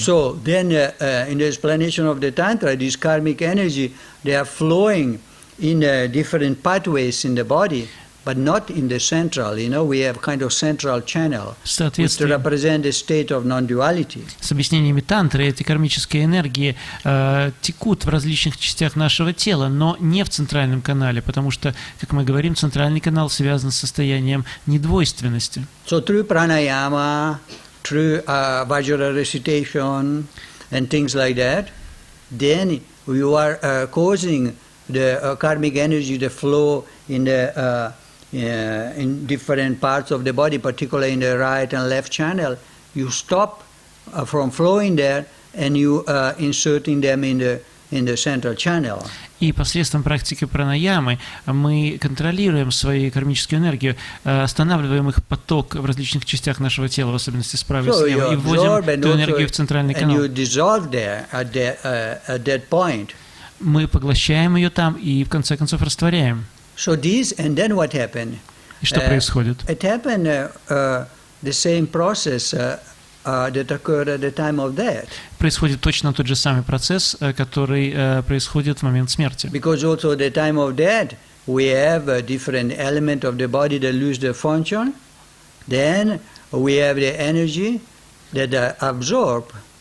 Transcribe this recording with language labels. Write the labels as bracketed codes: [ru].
[en] So then in the explanation of the Tantra, this karmic energy, they are flowing in different pathways in the body, but not in the central. You know, we have kind of central channel, which represent the state of non-duality. [ru] С объяснениями тантры эти кармические энергии текут в различных частях нашего тела, но не в центральном канале, потому что, как мы говорим, центральный канал связан с состоянием недвойственности. [en] So through pranayama, through Vajra recitation and things like that, then you are causing the karmic energy to flow in the in different parts of the body, particularly in the right and left channel. You stop from flowing there, and you inserting them in the central channel. [ru] И посредством практики пранаямы мы контролируем свою кармическую энергию, останавливаем их поток в различных частях нашего тела, в особенности справа и слева, и вводим эту энергию в центральный канал. [en] And you dissolve there at that point. [ru] Мы поглощаем ее там и в конце концов растворяем. [en] So this, and then what happened? [ru] И что происходит? [en] It happened the same process that occurred at the time of death. [ru] Происходит точно тот же самый процесс, который происходит в момент смерти. [en] Because also at the time of death, we have a different element of the body that lose their function. Then we have the energy that absorb.